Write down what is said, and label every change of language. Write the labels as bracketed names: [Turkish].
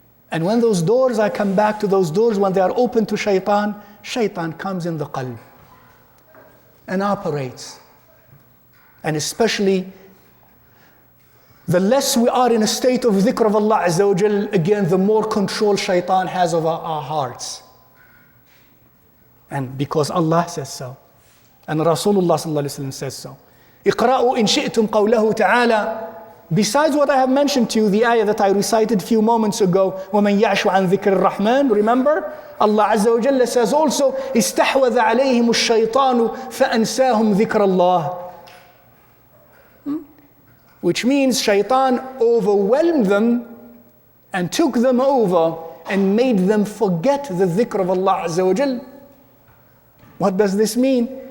[English] And when those doors, I come back to those doors, when they are open to shaitan, shaitan comes in the qalb and operates. And especially, the less we are in a state of dhikr of Allah Azza wa Jal, again, the more control shaitan has over our hearts. And because Allah says so. And Rasulullah sallallahu alaihi wasallam says so. [Arabic] اقرأوا إن شئتم قوله تعالى. [English] Besides what I have mentioned to you, the ayah that I recited a few moments ago, [Arabic] وَمَنْ يَعْشُ عَنْ ذِكْرِ الرَّحْمَنِ, [English] remember? Allah Azza wa Jalla says also, [Arabic] استحوذ عليهم الشيطان فأنساهم ذكر الله. [English] Which means shaitan overwhelmed them and took them over and made them forget the dhikr of Allah Azza wa Jal. What does this mean?